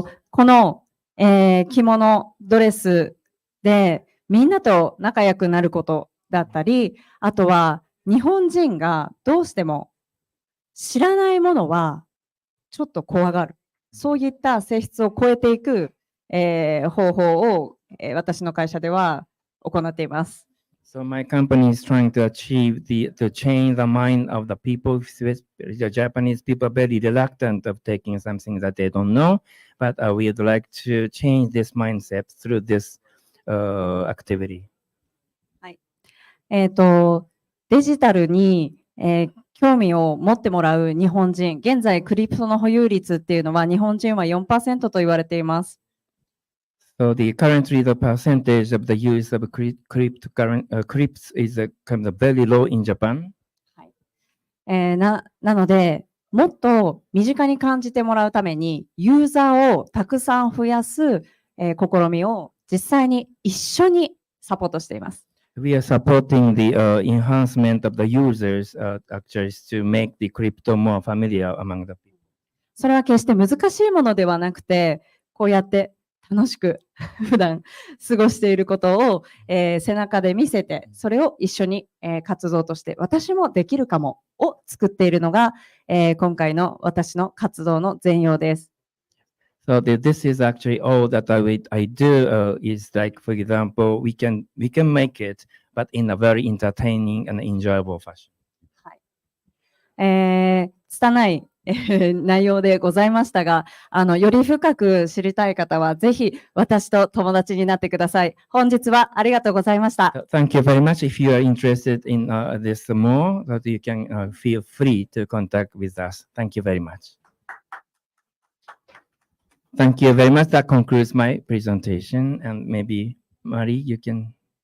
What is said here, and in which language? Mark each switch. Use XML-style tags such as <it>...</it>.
<ja>この、着物ドレスでみんなと仲良くなることだったり、あとは日本人がどうしても知らないものはちょっと怖がる。そういった性質を超えていく、方法を、私の会社では行っています。</ja> <en>So my company is trying to change the mind of the people. The Japanese people are very reluctant of taking something that they don't know, but we would like to change this mindset through this activity.</en> <ja>はい。デジタルに、興味を持ってもらう日本人、現在クリプトの保有率っていうのは日本人は 4% と言われています。</ja> <en>So currently the percentage of the use of crypts is kind of very low in Japan.</en> <ja>はい。なので、もっと身近に感じてもらうために、ユーザーをたくさん増やす、試みを実際に一緒にサポートしています。</ja> <en>We are supporting the enhancement of the users actually to make the crypto more familiar among the people.</en> <ja>それは決して難しいものではなくて、こうやって楽しく普段過ごしていることを、背中で見せて、それを一緒に、活動として私もできるかもを作っているのが、今回の私の活動の全容です。</ja> <en>So this is actually all that I do is like, for example, we can make it, but in a very entertaining and enjoyable fashion.</en> <ja>はい。拙い内容でございましたが、より深く知りたい方は、ぜひ私と友達になってください。本日はありがとうございました。</ja> <en>Thank you very much. If you are interested in this more, that you can feel free to contact with us. Thank you very much. Thank you very much. That concludes my presentation. And maybe, Marie, you can.</en>